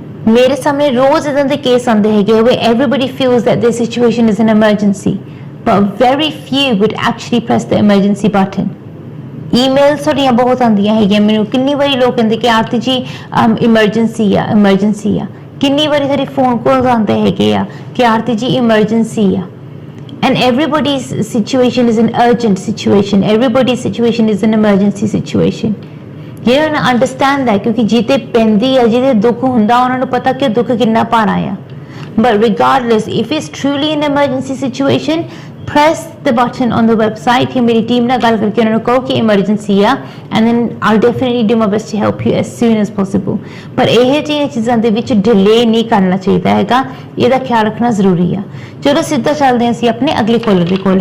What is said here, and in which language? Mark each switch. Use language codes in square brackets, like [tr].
[pa] ਮੇਰੇ ਸਾਹਮਣੇ ਰੋਜ਼ ਇਦਾਂ ਦੇ ਕੇਸ ਆਉਂਦੇ ਹੈਗੇ [en] ਵੇ everybody feels that this situation is an emergency, but very few would actually press the emergency button। [pa] Emails ਤੁਹਾਡੀਆਂ ਬਹੁਤ ਆਉਂਦੀਆਂ ਹੈਗੀਆਂ ਮੈਨੂੰ, ਕਿੰਨੀ ਵਾਰੀ ਲੋਕ ਕਹਿੰਦੇ ਕਿ ਆਰਤੀ ਜੀ ਇਮਰਜੈਂਸੀ ਆ। ਕਿੰਨੀ ਵਾਰੀ ਤੁਹਾਡੇ ਫੋਨ ਕਾਲਸ ਆਉਂਦੇ ਹੈਗੇ ਆ ਕਿ ਆਰਤੀ ਜੀ ਇਮਰਜੈਂਸੀ ਆ। [en] and everybody's situation is an urgent situation, everybody's situation is an emergency situation। you don't understand that, [pa] ਕਿਉਂਕਿ ਜਿਹਤੇ ਪੈਂਦੀ ਆ, ਜਿਹਦੇ ਦੁੱਖ ਹੁੰਦਾ, ਉਹਨਾਂ ਨੂੰ ਪਤਾ ਕਿ ਦੁੱਖ ਕਿੰਨਾ ਭਾਰਾ ਆ। [en] but regardless if it's truly an emergency situation, press the button on the website। [hi] कि मेरी टीम [pa] ਨਾਲ ਗੱਲ ਕਰਕੇ ਉਹਨਾਂ ਨੂੰ ਕਹੋ ਕਿ emergency ਆ, [en] and then I'll definitely do my best to help you as soon as possible। [pa] ਪਰ ਇਹ ਜਿਹੀਆਂ ਚੀਜ਼ਾਂ ਦੇ ਵਿੱਚ ਡਿਲੇ ਨਹੀਂ ਕਰਨਾ ਚਾਹੀਦਾ ਹੈਗਾ, ਇਹਦਾ ਖਿਆਲ ਰੱਖਣਾ ਜ਼ਰੂਰੀ ਆ। ਚਲੋ ਸਿੱਧਾ ਚੱਲਦੇ ਹਾਂ ਅਸੀਂ ਆਪਣੇ ਅਗਲੇ ਕਾਲਰ ਦੇ ਕੋਲ।